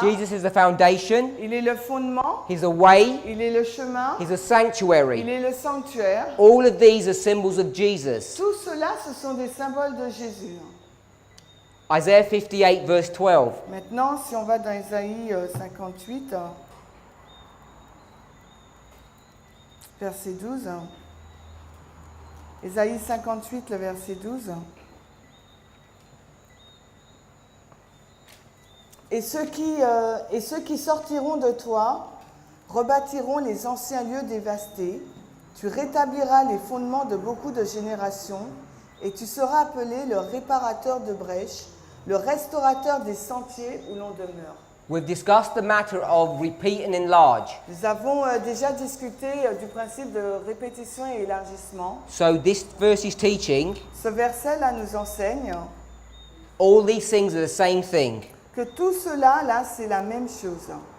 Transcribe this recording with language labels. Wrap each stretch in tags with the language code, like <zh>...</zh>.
<en>Jesus is the foundation,</en> <fr>il est le fondement,</fr> <en>he's the way,</en> <fr>il est le chemin,</fr> <en>he's a</en> <fr>il</fr> <en>sanctuary.</en> <fr>est le sanctuaire.</fr> <en>All of these are symbols of Jesus.</en> <fr>Tout cela, ce sont des symboles de Jésus.</fr> <en>Isaiah 58 verse 12.</en> <fr>Maintenant, si on va dans Ésaïe 58, verset 12. Ésaïe 58, le verset 12. Et ceux qui sortiront de toi rebâtiront les anciens lieux dévastés. Tu rétabliras les fondements de beaucoup de générations et tu seras appelé le réparateur de brèches, le restaurateur des sentiers où l'on demeure.</fr> <en>We've discussed the matter of repeat and enlarge.</en> <fr>Nous avons déjà discuté du principe de répétition et élargissement.</fr> <en>So this verse is teaching</en> <fr>Ce verset-là nous enseigne</fr> <en>all these things are the same thing.</en> <fr>que tout cela, là, c'est la même chose.</fr>